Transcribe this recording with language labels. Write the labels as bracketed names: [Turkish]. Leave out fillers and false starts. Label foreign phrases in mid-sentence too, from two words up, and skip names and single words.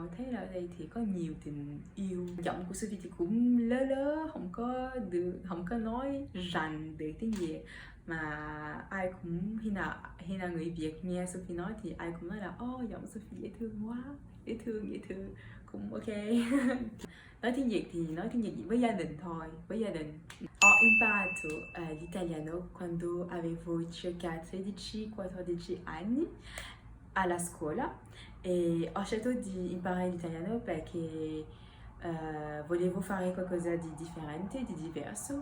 [Vietnamese] Thế là ở đây thì có nhiều tình yêu. Giọng của Sophie thì cũng lớ, không có nói rành được tiếng Việt. Mà ai cũng khi nào người Việt nghe Sophie nói thì ai cũng nói là giọng Sophie dễ thương quá, dễ thương cũng ok. Nói tiếng Việt thì nói tiếng Việt với gia đình thôi, với gia đình. [Italian] Ho imparato l'italiano quando avevo circa 13-14 anni alla scuola e ho scelto di imparare l'italiano perché volevo fare qualcosa di differente, di diverso.